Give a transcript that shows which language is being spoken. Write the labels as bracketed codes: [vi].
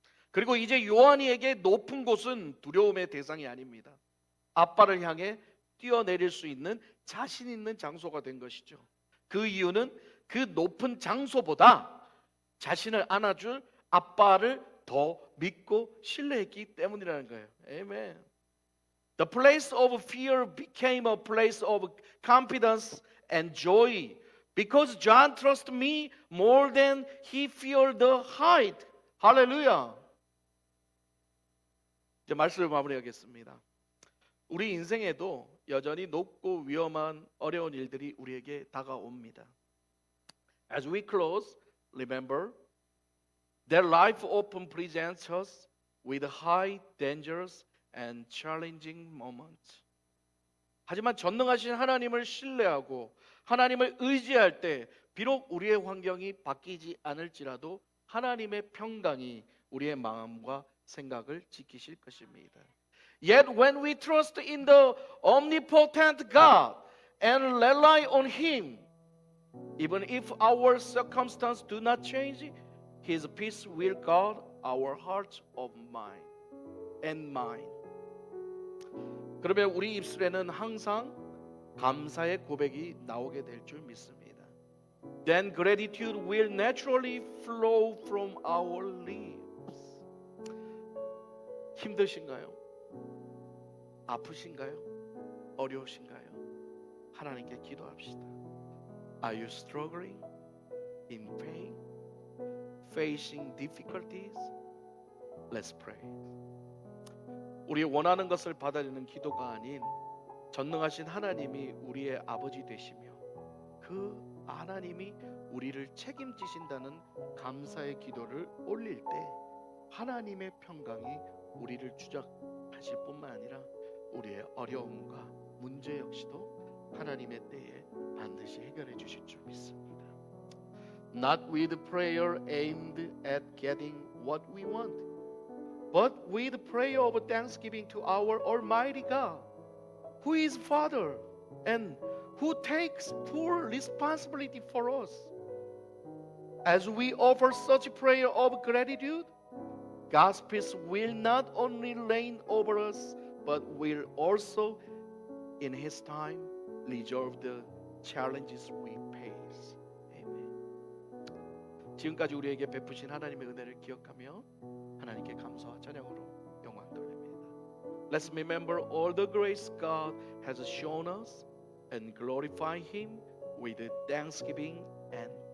[ko] 그리고 이제 요한이에게 높은 곳은 두려움의 대상이 아닙니다. 아빠를 향해 뛰어내릴 수 있는 자신 있는 장소가 된 것이죠. 그 이유는 그 높은 장소보다 자신을 안아줄 아빠를 더 믿고 신뢰했기 때문이라는 거예요. 아멘. [en] The place of fear became a place of confidence and joy because John trusted me more than he feared the height. [ko] 할렐루야. 이제 말씀을 마무리하겠습니다. 우리 인생에도 여전히 높고 위험한 어려운 일들이 우리에게 다가옵니다. [en] As we close, remember that life often presents us with high dangers and challenging moments. [ko] 하지만 전능하신 하나님을 신뢰하고 하나님을 의지할 때 비록 우리의 환경이 바뀌지 않을지라도 하나님의 평강이 우리의 마음과 생각을 지키실 것입니다. [en] Yet when we trust in the omnipotent God and rely on Him, even if our circumstances do not change, His peace will guard our hearts of mind and mind. [ko] 그러면 우리 입술에는 항상 감사의 고백이 나오게 될 줄 믿습니다. [en] then gratitude will naturally flow from our lips. [ko] 힘드신가요? 아프신가요? 어려우신가요? 하나님께 기도합시다. [en] Are you struggling in pain? Facing difficulties? Let's pray. [ko] 우리 원하는 것을 받아내는 기도가 아닌 전능하신 하나님이 우리의 아버지 되시며 그 하나님이 우리를 책임지신다는 감사의 기도를 올릴 때 하나님의 평강이 우리를 주장하실 뿐만 아니라 우리의 어려움과 문제 역시도 하나님의 때에 반드시 해결해 주실 줄 믿습니다. [en] Not with prayer aimed at getting what we want, but with prayer of thanksgiving to our Almighty God, who is Father and who takes full responsibility for us. As we offer such prayer of gratitude, God's peace will not only reign over us, but will also, in His time, resolve the challenges we face. Amen. [ko] 지금까지 우리에게 베푸신 하나님의 은혜를 기억하며 하나님께 감사와 찬양으로 영광 돌립니다. [en] Let's remember all the grace God has shown us and glorify Him with thanksgiving and